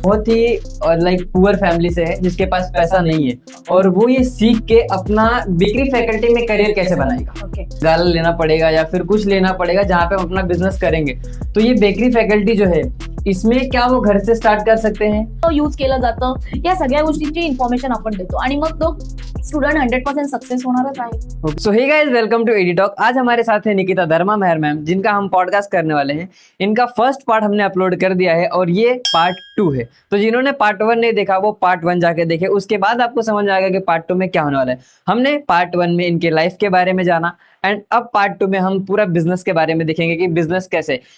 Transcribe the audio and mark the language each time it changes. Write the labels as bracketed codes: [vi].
[hi] बहुत ही like poor family से है, जिसके पास पैसा नहीं है, और वो ये सीख के अपना बेकरी फैकल्टी में करियर कैसे बनाएगा। ओके गाला लेना पड़ेगा या फिर कुछ लेना पड़ेगा जहाँ पे हम अपना बिजनेस करेंगे। तो ये बेकरी फैकल्टी जो है, इसमें क्या वो घर से स्टार्ट कर सकते हैं? [mr] तो यूज केलं जातं, या सगळ्या गोष्टींची इन्फॉर्मेशन आपण देतो आणि मग तो स्टूडेंट 100% सक्सेस होणारच आहे। [en] So hey guys, welcome to ED talk. [hi] आज हमारे साथ है निकिता धर्मा मेहर मैम, जिनका हम पॉडकास्ट करने वाले हैं। इनका फर्स्ट पार्ट हमने अपलोड कर दिया है और ये पार्ट 2 है। तो जिन्होंने पार्ट 1 नहीं देखा वो पार्ट 1 जाके देखे, उसके बाद आपको समझ में आएगा कि पार्ट 2 में क्या होने वाला है। हमने पार्ट 1 में इनके लाइफ के बारे में जाना, एंड अब पार्ट 2 में हम पूरा बिजनेस के बारे में देखेंगे कि बिजनेस कैसे।